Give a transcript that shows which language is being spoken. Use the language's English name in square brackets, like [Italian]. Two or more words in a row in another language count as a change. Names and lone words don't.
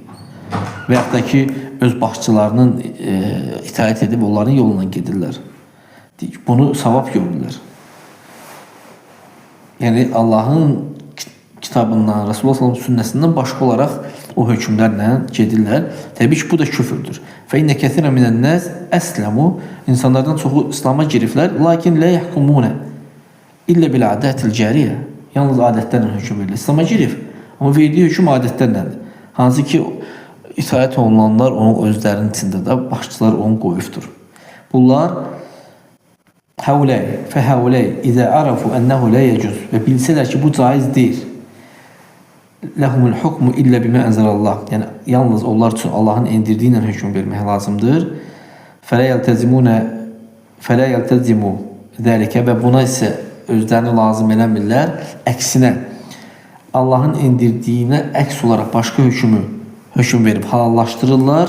[Azerbaijani] Və yaxud da ki, öz başçılarının itaət edib onların yoluna gedirlər. Bunu savab görürlər. Yəni, Allahın kitabından, [Arabic] رسول الله صلى الله [Azerbaijani] sünnəsindən başqa olaraq o hökmlərlə gedirlər. Təbii ki, bu da küfürdür. [Arabic] فَاِنَّ كَثِرًا مِنَ النَّاسِ أَسْلَمُوا. [Azerbaijani] İnsanlardan çoxu İslam'a giriblər. [Arabic] Lakin لَا يَحْكُمُونَ إِلَّا بِالْعَدَاتِ الْجَارِيَةِ. [Azerbaijani] Yalnız adətlərlə hökm verilir. İslam'a girib. Ama verdiyi hökm adətlərlədir. Hansı ki, itaət olunanlar onun özlərinin içində də başçılar onu qoyubdur. [Arabic] Bunlar فَهَوْلَيْ اِذَا عَرَفُوا أَنَّهُ لَا يَجُزُ. [Azerbaijani] Və bilsələr ki, bu caiz deyil. [Arabic] لهم الحكم إلا بما أنزل الله. [Azerbaijani] Yəni, yalnız onlar üçün Allahın indirdiyi ilə hökm vermək lazımdır. [Arabic] فلا يلتزمون ذلك. [Azerbaijani] Və buna isə özlərini lazım eləmirlər. Əksinə, Allahın indirdiyinə əks olaraq başqa hökm verib halallaşdırırlar.